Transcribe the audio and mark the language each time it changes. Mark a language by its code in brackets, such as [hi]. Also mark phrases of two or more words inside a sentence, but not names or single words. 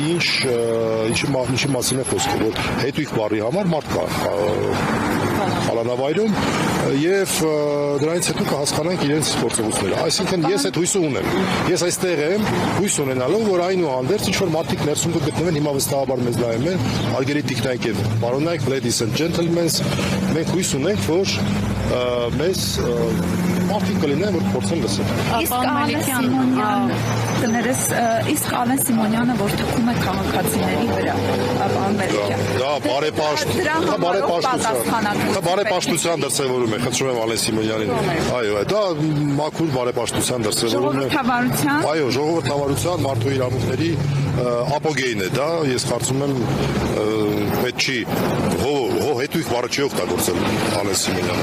[hy] ինչի մասին է խոսքը, որ հետույք բառի համար մարդ կա Խալանավայրում եւ դրանից հետո կհասկանանք իրենց գործողությունները։ Այսինքն ես այդ հույսը ունեմ։ Ես այստեղ եմ հույս ունենալով, որ այնուհանդերձ ինչ որ մարդիկ ներսում կգտնվեն, հիմա վստահաբար մեզ նայում են, հարգելի տիկնայք եւ պարոնայք, [en] ladies and gentlemen, [hy] մենք հույս ունենք, որ մեզ մարդիկ կլինեն, որ փորձեն լսել։ Իսկ Ալեն Սիմոնյանը որ թքում է քաղաքացիների վրա, պարոն Մելիքյան։ Դա բարեպաշտության դրսևորում է, խնդրում եմ Ալեն Սիմոնյանին։ Այո, դա մաքուր բարեպաշտության դրսևորում է։ Այո, ժողովրդավարության, մարդու իրավունքների ապոգեին է դա, ես կարծում եմ պետք չի հետույք բառը չի օգտագործել Ալեն Սիմոնյանը։